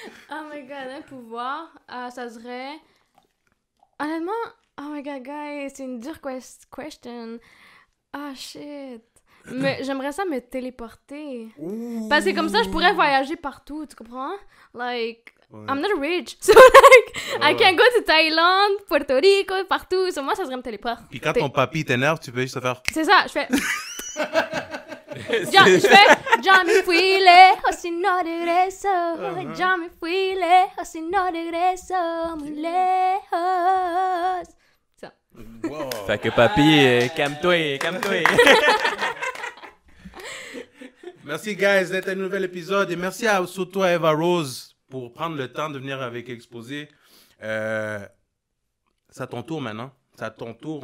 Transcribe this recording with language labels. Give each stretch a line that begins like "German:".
French: Oh my god, un pouvoir, ça serait... Honnêtement,
English: oh my god, guys,
French: c'est une dure question. Ah shit. Mais j'aimerais ça me téléporter. Parce que comme ça, je pourrais voyager partout, tu comprends? Like, Ouais.
English: I'm not rich. So like, I can go to Thaïlande, Puerto Rico, partout.
French: So moi, ça serait me téléporter. Puis quand ton papy t'énerve, tu peux juste te faire... C'est ça, je fais...
Spanish: Ya me fui lejos y no regreso. Ya me fui lejos y no regreso. Muy lejos. Ça. Wow.
French: Fait que papi, calme-toi, calme-toi. Merci, guys, d'être à un nouvel épisode. Et merci surtout à Eva Rose pour prendre le temps de venir avec Exposé. C'est à ton tour maintenant. C'est à ton tour.